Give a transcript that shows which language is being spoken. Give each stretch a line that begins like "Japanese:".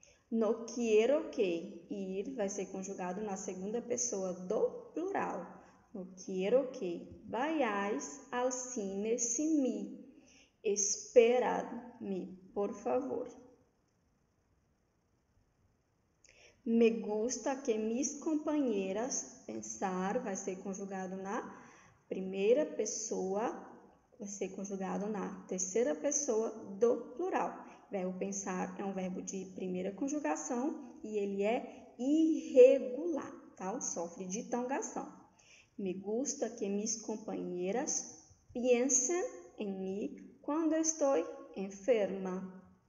Spanish: No quiero que.
Portuguese: Ir vai ser conjugado na segunda pessoa do plural.
Spanish: No quiero que vayáis al cine sin mí. Esperadme, por favor. Me gusta que mis compañeras.
Portuguese: Pensar vai ser conjugado na primeira pessoa, vai ser conjugado na terceira pessoa do plural. Verbo pensar é um verbo de primeira conjugação e ele é irregular, tá? Sofre de ditongação.
Spanish: Me gusta que mis compañeras piensen en mí
Portuguese: quando estou enferma.